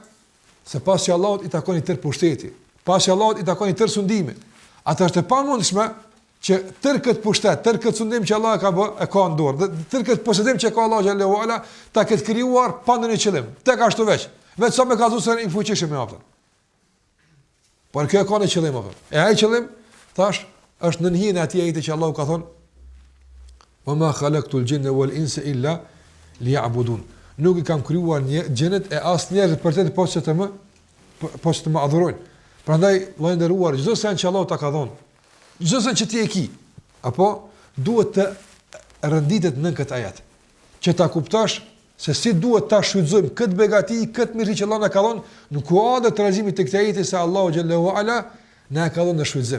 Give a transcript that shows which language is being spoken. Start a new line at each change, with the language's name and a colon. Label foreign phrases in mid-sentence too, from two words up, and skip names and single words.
Albanian: Se pasi Allahut I takon I tërë pushteti, pasi Allahut I takon I tërë sundimi, atë është e pamundshme që tërë këtë pushtet, tërë këtë sundim që Allah e ka në dorë, dhe tërë këtë posedim që ka
Arabic: الله جل وعلا,
Albanian: ta këtë krijuar pa ndonjë qëllim, tek ashtu veç sa me ka thënë se I fuqishëm me aftën. Por kjo ka një qëllim apo? E ai qëllim thash është në hijen e atij ajeti që Allahu ka thonë:
Arabic: "وما خلقت الجن والإنس إلا ليعبدون."
Albanian: Nuk I kam krijuar xhenet e as njerëz për të poshtë të më adhurojnë. Prandaj vëllai nderuar, çdo sen që Allahu ta ka dhënë, çdo sen që ti e ki, apo duhet të rënditet në këtë ajet, që ta kuptosh se si duhet ta shfrytëzojmë këtë begati, këtë mirësi që Allah na ka dhënë, në kuadër të trajtimit të këtij ajeti se
Arabic: الله جل وعلا
Albanian: na ka dhënë në shfrytëzim.